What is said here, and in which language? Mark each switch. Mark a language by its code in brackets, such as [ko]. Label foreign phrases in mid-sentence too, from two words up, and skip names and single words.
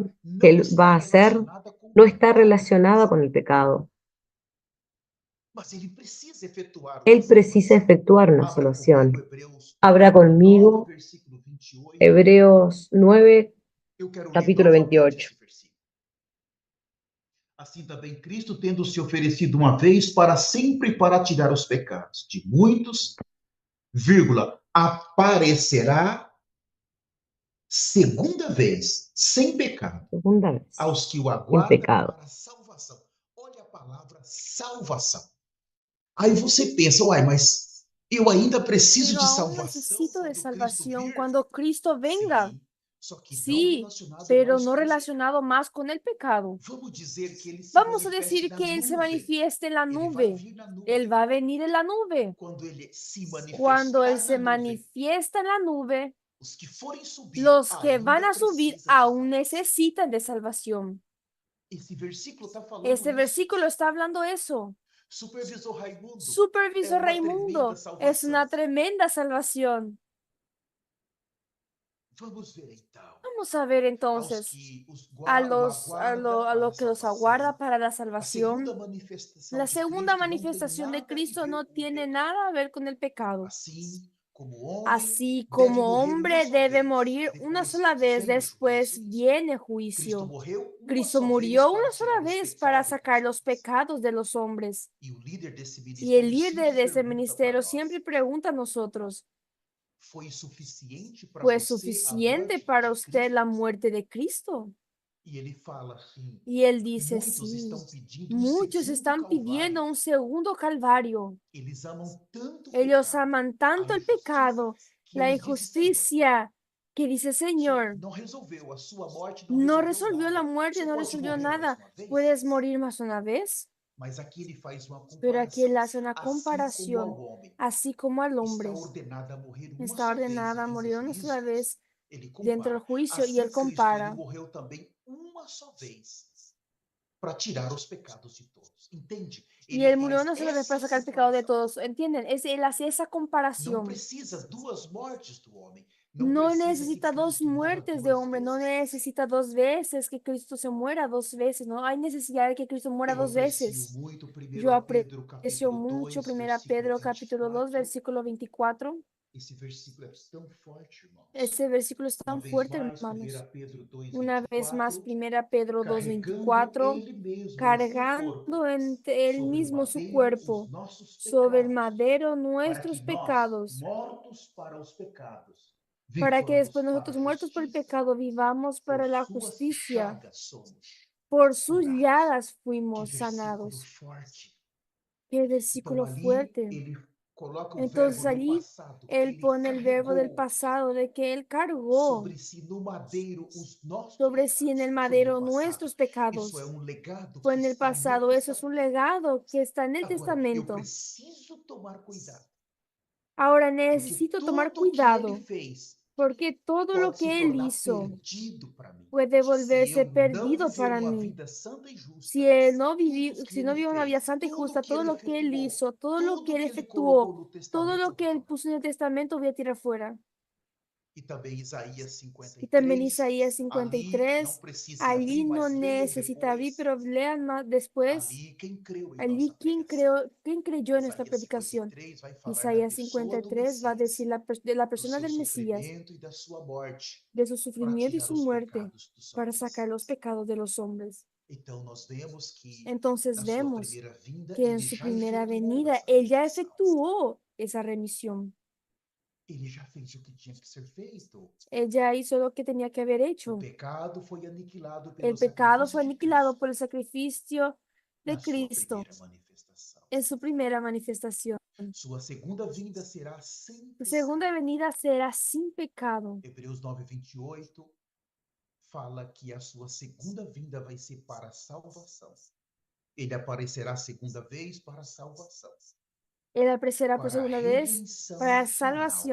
[es] salvación que [pt] não [es] Él va [pt] está [es] a hacer [pt] relacionada com o [es] no está [pt] pecado, [es] relacionada con el pecado. [pt] mas ele precisa efetuar uma [es] Él precisa [pt] salvação. [es] efectuar una [pt] Abra comigo [es] salvación. [pt] Hebreus [es] Habrá [pt] 9, [es] conmigo [pt] versículo 28. [es] Hebreos 9, [pt] Eu quero ler [es] capítulo [pt] novamente [es] 28. [pt] esse versículo. Assim também Cristo, tendo se oferecido uma vez para sempre para tirar os pecados de muitos, vírgula, aparecerá segunda vez, sem pecado, [es] Segunda vez, [pt] aos que o [es] sin [pt] aguardam [es] pecado. [pt] para a salvação. Olha a palavra salvação. Aí você pensa, uai, mas eu ainda preciso [es] Pero [pt] de [es] aún [pt] salvação [es] necesito de [pt] quando Cristo [es] salvación [pt] vir? [es] cuando Cristo venga. [pt] Sim, só que não [es] Sí, [pt] relacionado [es] pero [pt] mais [es] no [pt] com o [es] relacionado más con el pecado. [pt] Vamos dizer que ele se [es] Vamos a [pt] manifeste [es] decir [pt] na [es] que Él se [pt] nuvem. [es] manifieste en la [pt] Ele vai [es] nube. [pt] vir na [es] Él [pt] nuvem. [es] va a venir en la nube. [pt] Quando ele se [es] Cuando Él [pt] manifestar na [es] se [pt] nuvem, [es] manifiesta en la nube, [pt] os que forem subir [es] los que van [pt] ainda [es] a subir [pt] precisam de [es] aún [pt] salvação. [es] necesitan de salvación. [pt] Esse versículo está falando [es] Este [pt] isso. [es] versículo está hablando eso. [pt] Supervisor Raimundo, é [es] Supervisor [pt] uma tremenda [es] Raimundo, es [pt] salvação. [es] una tremenda salvación. [pt] Vamos ver então [es] Vamos a ver [pt] aos [es] entonces [pt] que [es] a [pt] o [es] a [pt] aguarda [es] lo [pt] para a [es] que los aguarda [pt] salvação. [es] para la [pt] A segunda [es] salvación. [pt] manifestação [es] La [pt] de [es] segunda [pt] Cristo não tem [es] manifestación de [pt] nada a [es] Cristo [pt] ver [es] no [pt] com o [es] tiene [pt] pecado. [es] nada a ver con el pecado. [pt] Assim como homem [es] Así [pt] deve [es] como [pt] morrer uma [es] hombre [pt] só [es] debe [pt] vez, [es] morir una [pt] depois [es] sola vez, [pt] vem o juízo. [es] después viene [pt] Cristo [es] juicio. [pt] morreu uma [es] Cristo [pt] só vez [es] murió [pt] para [es] una [pt] tirar [es] sola [pt] os [es] vez para [pt] pecados dos [es] sacar los [pt] homens. [es] pecados de los hombres. [pt] E o líder desse [es] Y el [pt] ministério [es] líder [pt] sempre [es] de ese [pt] pergunta para [es] ministerio [pt] nós: [es] siempre pregunta a nosotros, [pt] foi suficiente para [es] ¿fue [pt] você a [es] suficiente [pt] morte [es] para [pt] de [es] usted la [pt] Cristo? [es] muerte de Cristo? [pt] E ele fala assim: [es] Y él dice, [pt] muitos [es] sí, [pt] estão pedindo um [es] muchos [pt] segundo [es] están pidiendo [pt] Calvário. [es] un segundo Calvario. [pt] Eles amam tanto o [es] Ellos [pt] pecado, [es] aman [pt] a [es] tanto el [pt] injustiça, [es] pecado, [pt] que [es] la [pt] eles dizem: Senhor, [es] injusticia, que dice, Señor, [pt] não resolveu, a sua morte não [es] no [pt] resolveu [es] resolvió la [pt] nada. O [es] muerte, [pt] senhor [es] no [pt] pode [es] resolvió [pt] morrer mais [es] nada. [pt] uma vez? [es] ¿Puedes morir más una vez? [pt] Mas aqui ele faz uma [es] Pero aquí [pt] comparação. [es] él hace una [pt] Assim como [es] comparación, [pt] ao homem [es] así como al [pt] está [es] hombre [pt] ordenado a morrer uma [es] está [pt] só vez [es] ordenada [pt] no [es] a [pt] fim do [es] morir una sola [pt] juízo, [es] vez [pt] ele [es] dentro del [pt] compara. [es] juicio y él [pt] Assim Cristo, ele [es] compara. [pt] morreu também uma só vez para tirar os pecados de todos. Entende? [es] Y [pt] Ele [es] él murió [pt] faz [es] una sola vez para [pt] essa [es] sacar el pecado de [pt] comparação. [es] todos. ¿Entienden? Él hace esa [pt] Não [es] comparación. [pt] precisa duas mortes do homem. Não [es] No [pt] precisa que [es] necesita dos [pt] Cristo morra [es] muertes de [pt] duas [es] hombre, no [pt] vezes. [es] necesita dos veces que Cristo se muera dos veces, no hay necesidad de que Cristo muera [pt] Eu [es] dos [pt] aprecio [es] veces. [pt] muito 1 [es] Yo [pt] Pedro [es] aprecio [pt] capítulo [es] mucho [pt] 2, [es] 1 [pt] versículo [es] Pedro capítulo 2, [pt] 24. [es] versículo 24. [pt] Esse versículo é tão forte, irmãos. [es] Ese versículo es [pt] Uma [es] tan [pt] vez [es] fuerte, [pt] mais, [es] hermanos. [pt] 1 Pedro 2, [es] Una vez más, [pt] 24. [es] 1 Pedro 2, [pt] Carregando [es] 24, [pt] ele mesmo em seu corpo [es] cargando en él [pt] sobre o [es] mismo su [pt] madeiro os [es] cuerpo [pt] nossos [es] sobre el [pt] pecados, [es] madero [pt] para [es] nuestros [pt] que nós, [es] pecados, [pt] mortos para os pecados, [es] para que [pt] vivamos [es] después [pt] para a [es] nosotros muertos por el [pt] justiça. [es] pecado vivamos [pt] Por [es] para la [pt] suas [es] justicia. [pt] chagas somos [es] Por sus [pt] curados. [es] llagas [pt] Que [es] fuimos [pt] versículo [es] sanados. [pt] forte. [es] Qué [pt] Então [es] versículo [pt] ali [es] fuerte. [pt] ele coloca o verbo [es] Entonces [pt] no [es] allí [pt] passado, que [es] él [pt] ele [es] pone el verbo del [pt] carregou [es] pasado, de que él cargó [pt] sobre si no madeiro os nossos [es] sobre sí en el [pt] pecados. Foi no [es] madero [pt] passado. [es] nuestros [pt] Isso é [es] pecados. [pt] um legado [es] Fue [pt] que [es] en el [pt] está no [es] pasado. Eso es un [pt] testamento. [es] legado que está en el [pt] Agora, eu [es] testamento. [pt] preciso tomar cuidado, [es] Ahora [pt] porque [es] necesito tomar [pt] tudo que ele [es] cuidado, [pt] fez [es] porque todo lo [pt] pode se [es] que él [pt] tornar [es] hizo [pt] perdido para mim, [es] puede [pt] se [es] volverse [pt] eu não [es] perdido [pt] viver [es] para [pt] uma [es] mí. [pt] vida santa e [es] Si [pt] justa. [es] él no [pt] Tudo [es] vivió, [pt] que [es] si no [pt] ele [es] vivió una vida [pt] fez, [es] santa y [pt] tudo [es] justa, [pt] que [es] todo [pt] ele [es] lo que él [pt] efetuou, [es] hizo, todo lo que [pt] tudo [es] él [pt] que ele colocou [es] efectuó, [pt] no [es] todo [pt] testamento, [es] lo [pt] eu [es] que [pt] vou [es] él [pt] tomar [es] puso en el [pt] cuidado. [es] testamento, voy a tirar fuera. [pt] E também Isaías [es] Y también [pt] 53, [es] Isaías [pt] ali não [es] 53, [pt] precisa abrir, [es] allí no [pt] mas leiam [es] necesita abrir, [pt] depois. [es] pero lean más después, [pt] Ali, quem creu em nossa [es] allí [pt] pregação. [es] quién creyó en nuestra [pt] Isaías [es] predicación. [pt] 53 vai falar da [es] Isaías [pt] pessoa do [es] 53 va a [pt] Messias, [es] decir de la [pt] do [es] persona [pt] seu [es] del Mesías, [pt] sofrimento e da sua morte, [es] de su [pt] para [es] sufrimiento y [pt] tirar [es] su [pt] os [es] muerte, [pt] pecados dos [es] para sacar [pt] homens. [es] los pecados de los hombres. [pt] Então, nós vemos que [es] Entonces [pt] na sua [es] vemos [pt] primeira vinda, [es] que en [pt] ele [es] su [pt] já [es] primera [pt] efetuou [es] venida [pt] essa [es] él ya [pt] remissão. [es] efectuó esa remisión. [pt] Ele já fez o que tinha que ser feito. [es] Él ya hizo lo que tenía que haber [pt] O [es] hecho. [pt] pecado foi aniquilado pelo [es] El pecado [pt] sacrifício [es] fue [pt] de [es] aniquilado [pt] Cristo [es] por el sacrificio [pt] na [es] de [pt] sua [es] Cristo [pt] primeira manifestação. [es] en su primera manifestación. [pt] Sua segunda vinda será sem [es] Su [pt] pecado. [es] segunda venida será sin pecado. [pt] Hebreus 9:28 fala que a sua segunda vinda vai ser para a salvação. Ele aparecerá a segunda vez para a salvação, [es] Él aparecerá por [pt] para a [es] segunda vez [pt] redenção [es] para [pt] final,